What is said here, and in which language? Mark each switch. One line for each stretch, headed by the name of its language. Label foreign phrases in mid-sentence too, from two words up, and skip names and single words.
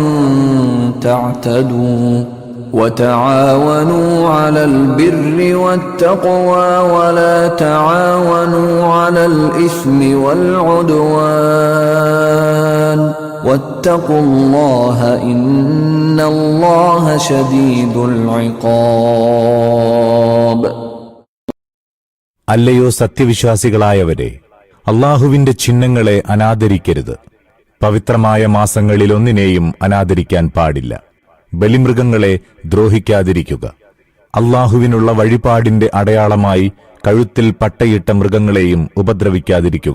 Arabic: تعتدوا وتعاونوا على البر والتقوى ولا تعاونوا على الإثم والعدوان واتقوا الله إن الله شديد العقاب.
Malayalam: അല്ലയോ സത്യവിശ്വാസികളായവരെ, അല്ലാഹുവിന്റെ ചിഹ്നങ്ങളെ അനാദരിക്കരുത്. പവിത്രമായ മാസങ്ങളിലൊന്നിനെയും അനാദരിക്കാൻ പാടില്ല. ബലിമൃഗങ്ങളെ ദ്രോഹിക്കാതിരിക്കുക. അല്ലാഹുവിനുള്ള വഴിപാടിന്റെ അടയാളമായി കഴുത്തിൽ പട്ടയിട്ട മൃഗങ്ങളെയും ഉപദ്രവിക്കാതിരിക്കുക.